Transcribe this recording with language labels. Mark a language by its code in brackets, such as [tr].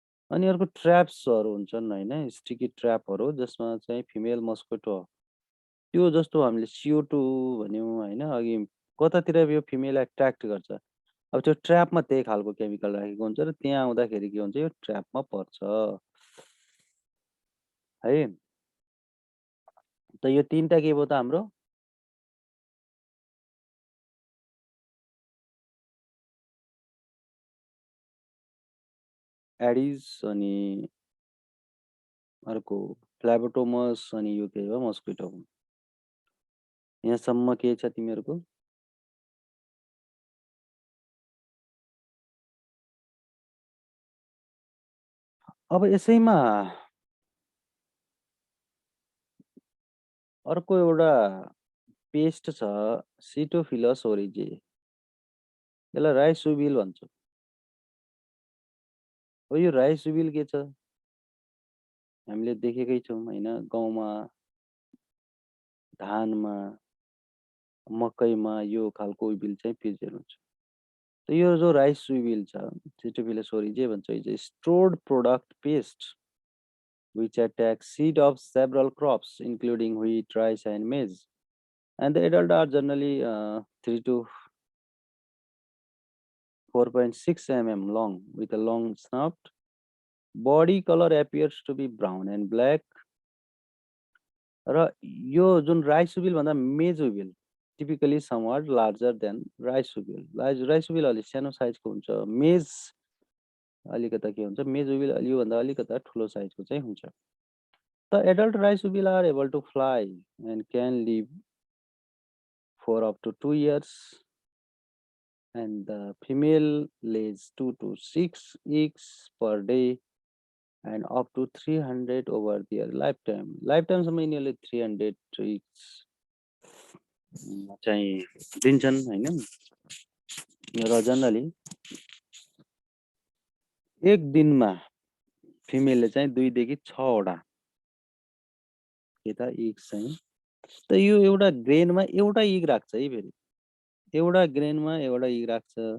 [ne] अनि अर्को ट्र्याप्सहरू हुन्छन् हैन, स्टिकी ट्र्यापहरू जसमा चाहिँ फिमेल मस्कुटो त्यो जस्तो हामीले CO2 भन्यौँ हैन अघि, कतातिर यो फिमेल एट्र्याक्ट गर्छ। अब त्यो ट्र्यापमा त्यही खालको केमिकल राखेको हुन्छ र त्यहाँ आउँदाखेरि के हुन्छ यो ट्र्यापमा पर्छ है। त यो तीनटा के भयो त हाम्रो एडिस अनि अर्को फ्ल्याबोटोमस अनि यो के हो मस्किटो। यहाँसम्म के छ तिमीहरूको? अब यसैमा अर्को एउटा पेस्ट छ सिटोफिलस ओरिजे, यसलाई राइसोबिल भन्छ। हो यो राइसोबिल के छ हामीले देखेकै छौँ हैन, गाउँमा धानमा मकैमा यो खालको बिल चाहिँ प्रेजेन्ट हुन्छ। त यो जो राइसोबिल छ सिटोफिलस ओरिजे भन्छ, [en] Is a stored product paste which attacks seed of several crops including wheat, rice and maize, and the adult are generally 3 to 4.6 mm long with a long snout. Body color appears to be brown and black. [ne] र यो जुन राइसोबिल भन्दा मेजोबिल [en] typically somewhat larger than [ne] राइसोबिल, राइसोबिल अलिक सानो साइजको हुन्छ, मेज अलिकता के हुन्छ मेजोबिल योभन्दा अलिकता ठुलो साइजको चाहिँ हुन्छ। [en] The adult rhizobial are able to fly and can live for up to 2 years, and the female lays 2 to 6 eggs per day and up to 300 over their lifetime. [ne] Lifetime सम्म यिनीहरूले 300 eggs चाहिँ दिन्छन् हैन। र जनरली एक दिनमा फिमेलले चाहिँ 2 देखि 6 वटा यता eggs चाहिँ, त यो एउटा ग्रेनमा एउटा इग राख्छ है, फेरि एउटा ग्रेनमा एउटा इग राख्छ।